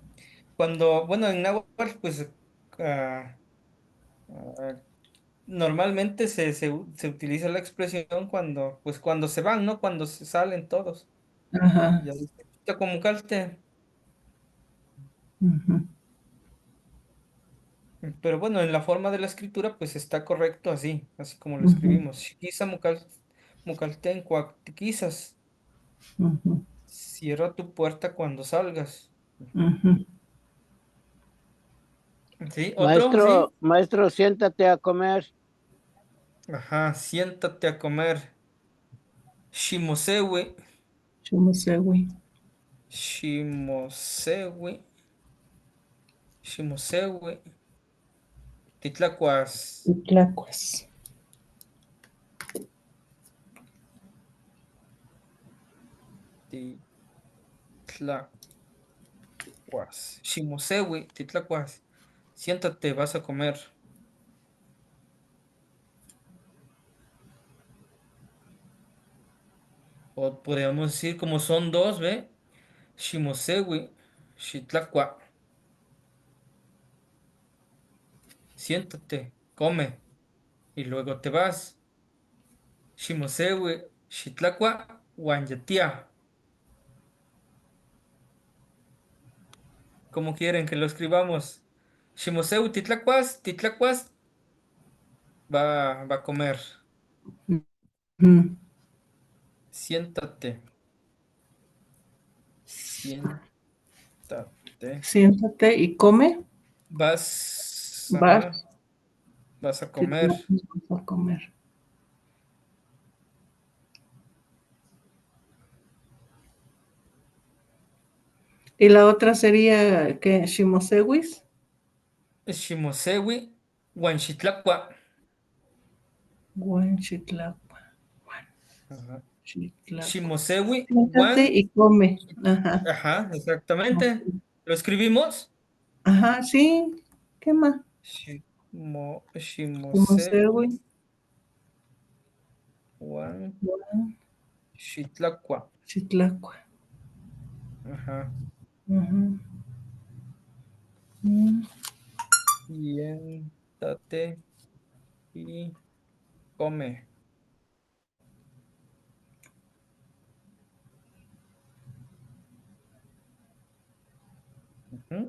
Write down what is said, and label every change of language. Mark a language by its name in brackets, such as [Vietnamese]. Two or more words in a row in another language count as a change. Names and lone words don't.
[Spanish] Cuando, bueno, en náhuatl, pues ah, ah, normalmente se utiliza la expresión cuando, pues cuando se van, ¿no? Cuando se salen todos. Ajá. Ya dice, "Xitzacua. Ujú. Pero bueno, en la forma de la escritura, pues está correcto así, así como lo Ujú. escribimos. [Nahuatl languages] Xiquiza mucalten cuactiquizas. Ujú. [Spanish] Cierra tu puerta cuando salgas. Ujú. Ujú. Sí, otro, Maestro, sí. maestro, siéntate a comer. Ajá, siéntate a comer. [Nahuatl languages] Shimosewi, Chumusewi. shimosewi, shimosewi. Titlacuas, Tlacuas. titlacuas. Shimosewi, titlacuas. [Spanish] Siéntate, vas a comer. O podríamos decir como son dos, ¿ve? [Nahuatl languages] Shimosewi, shitlacua. [Spanish] Siéntate, come y luego te vas. [Nahuatl languages] Shimosewi, shitlacua, wanyatia. [Spanish] ¿Cómo quieren que lo escribamos? [Nahuatl languages] Shimosewi, titlacuas, titlacuas, [Spanish] va a comer. Ujú. Siéntate, siéntate. Siéntate y come. Vas. Ajá, vas a Sí, comer. vamos a comer. Y la otra sería, ¿qué? [Nahuatl languages] Shimosewis. Shimosewi, wanchitlacua. Huanchitlapa. [Spanish] Ajá. [Nahuatl languages] Chitlapa. Shimosewi, [Spanish] Siéntate [Nahuatl languages] wan. [Spanish] y come. Ajá. Ajá, exactamente. ¿Lo escribimos? Ajá, sí. ¿Qué más? [Nahuatl languages] Shimosewi, Shimosewi. wan, shitlacua. Chitlacua. [Spanish] Ajá. Ujú. Mm. Siéntate y come. Ujú.